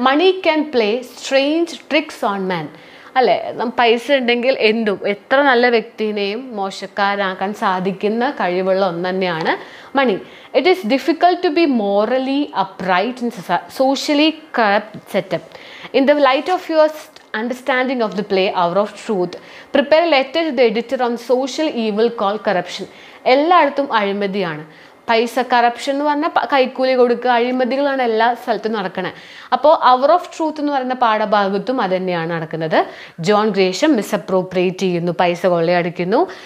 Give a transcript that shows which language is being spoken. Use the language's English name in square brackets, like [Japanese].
[English] Money can play strange tricks on man. [Malayalam] അല്ലേ, പൈസ ഉണ്ടെങ്കിൽ എത്ര നല്ല വ്യക്തിനെയും മോശക്കാരാക്കാൻ സാധിക്കുന്ന കഴിവുള്ള ഒന്ന് തന്നെയാണ് മണി. [English] It is difficult to be morally upright in socially corrupt setup. In the light of your understanding of the play Hour of Truth, prepare a letter to the editor on social evil called corruption. [Malayalam] എല്ലായിടത്തും അഴിമതിയാണ്. പൈസ, corruption എന്ന് പറഞ്ഞാൽ കൈക്കൂലി കൊടുക്കുക, അഴിമതികളാണ് എല്ലാ സ്ഥലത്തും നടക്കുന്നത്. അപ്പോൾ അവർ ഓഫ് ട്രൂത്ത് എന്ന് പറയുന്ന പാഠഭാഗത്തും അത് തന്നെയാണ് നടക്കുന്നത്. ജോൺ ഗ്രേഷം മിസ്അപ്രോപ്രിയേറ്റ് ചെയ്യുന്നു, പൈസ കൊള്ളയടിക്കുന്നു.